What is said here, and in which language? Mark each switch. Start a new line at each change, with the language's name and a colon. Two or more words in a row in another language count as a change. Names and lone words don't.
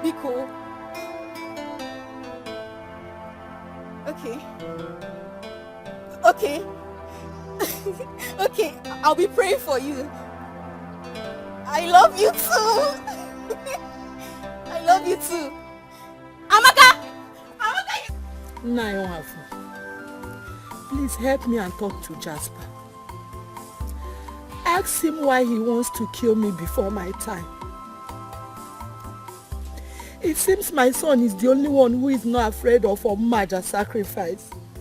English: Biko. Okay. Okay. Okay, I'll be praying for you. I love you too. I love you too. Amaka! Amaka! Nayohafu, please help me and talk to Jasper. Ask him why he wants to kill me before my time. It seems my son is the only one who is not afraid of a major sacrifice.